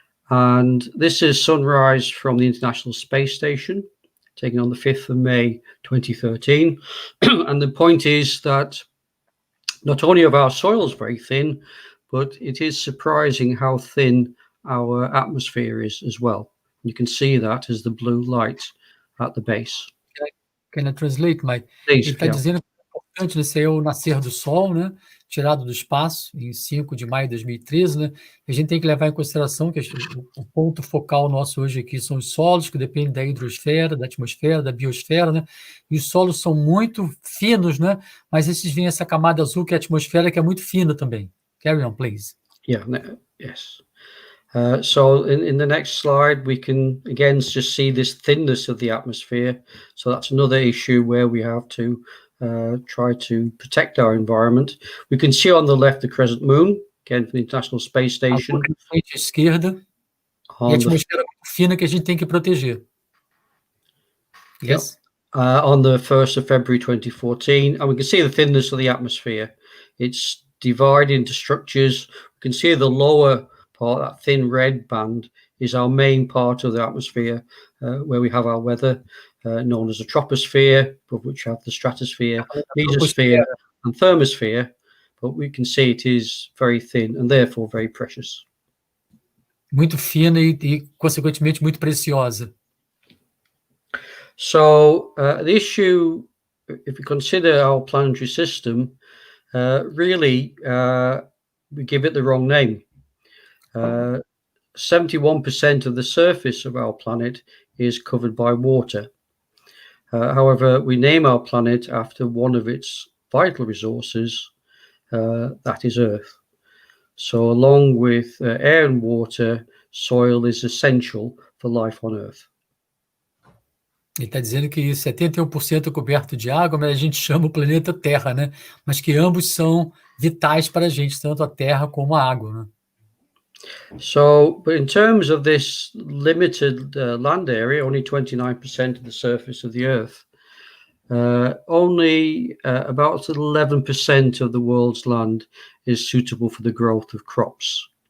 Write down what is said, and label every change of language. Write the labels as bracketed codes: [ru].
[en] And this is sunrise from the International Space Station, taken on the 5th of May 2013. And the point is that not only are our soils very thin, but it is surprising how thin our atmosphere is as well. You can see that as the blue light at the base. Can I translate, Mike? Please, [pt] Ele está dizendo que é importante esse é o nascer do Sol, né? Tirado do espaço em 5 de maio de 2013, né? A gente tem que levar em consideração que o ponto focal nosso hoje aqui são os solos, que dependem da hidrosfera, da atmosfera, da biosfera, né? E os solos são muito finos, né? Mas esses vêm essa camada azul, que é a atmosfera, que é muito fina também. [en] Carry on, please. Yeah, yes. So in the next slide, we can again just see this thinness of the atmosphere. So that's another issue where we have to try to protect our environment. We can see on the left the crescent moon, again from the International Space Station. [pt] A frente esquerda, e a atmosfera muito fina que a gente tem que proteger. [en] Yes. On the 1st of February 2014, and we can see the thinness of the atmosphere. It's divided into structures. We can see the lower part, that thin red band, is our main part of the atmosphere, where we have our weather, known as the troposphere, above which we have the stratosphere, mesosphere, and thermosphere. But we can see it is very thin and therefore very precious. [pt] Muito fina e consequentemente, muito preciosa. [en] So the issue, if we consider our planetary system, really we give it the wrong name. 71% of the surface of our planet is covered by water. However, we name our planet after one of its vital resources, that is Earth. So along with air and water, soil is essential for life on Earth. [pt] Ele está dizendo que 71% é coberto de água, mas a gente chama o planeta Terra, né? Mas que ambos são vitais para a gente, tanto a Terra como a água, né? [en] So, but in terms of this limited land area, only 29% of the surface of the Earth, only about 11% of the world's land is suitable for the growth of crops.